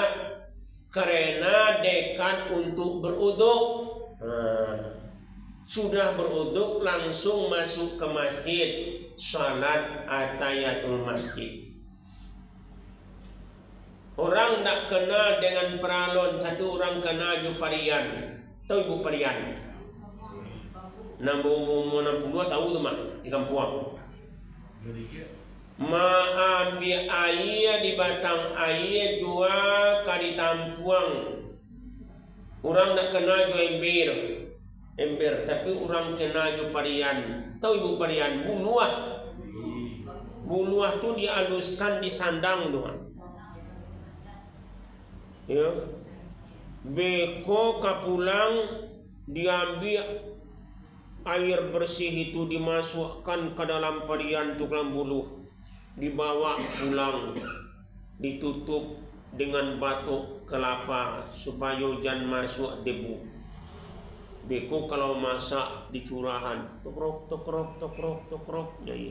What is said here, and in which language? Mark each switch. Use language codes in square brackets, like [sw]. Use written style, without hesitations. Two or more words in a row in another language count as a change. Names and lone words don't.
[id] Karena dekat untuk beruduk. Sudah beruduk langsung masuk ke masjid, salat atayatul masjid. [min] Orang tak kenal dengan peralon, tapi orang kenal ju parian. Tahu ibu parian? Umur 62 tahu tu mak di kampung. Ma ambil air di batang air jua kali tampuang. Orang tak kenal ju ember, tapi orang kenal ju parian. Tahu ibu parian? Buluah. Buluah tu dihaluskan di sandang tu. [id] Ya, beko kapulang diambil air bersih itu dimasukkan ke dalam parian tukang buluh, dibawa pulang, ditutup dengan batuk kelapa supaya jangan masuk debu. [min] Beko kalau masak di curahan, tokrok, ya.